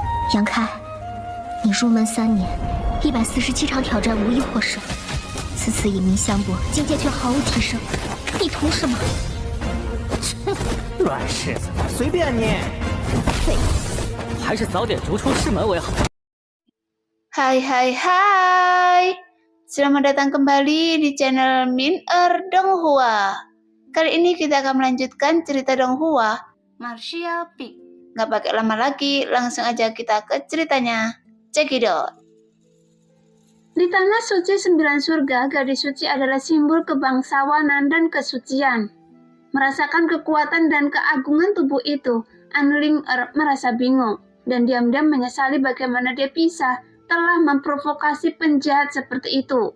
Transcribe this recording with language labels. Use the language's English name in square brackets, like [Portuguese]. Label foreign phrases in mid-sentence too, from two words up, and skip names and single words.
[Chinese] 杨开，你入门3年，147场挑战无一获胜，此次以名相搏，境界却毫无提升，你图什么？乱柿子，随便你。废物，还是早点逐出师门为好。 [Indonesian] Hai, selamat datang kembali di channel Min-er Donghua. Kali ini kita akan melanjutkan cerita Donghua, Martial Peak. Nggak pakai lama lagi, langsung aja kita ke ceritanya. [English] Check it out. [Indonesian] Di tanah suci 9 surga, gadis suci adalah simbol kebangsawanan dan kesucian. Merasakan kekuatan dan keagungan tubuh itu, Anling-er merasa bingung dan diam-diam menyesali bagaimana dia bisa telah memprovokasi penjahat seperti itu.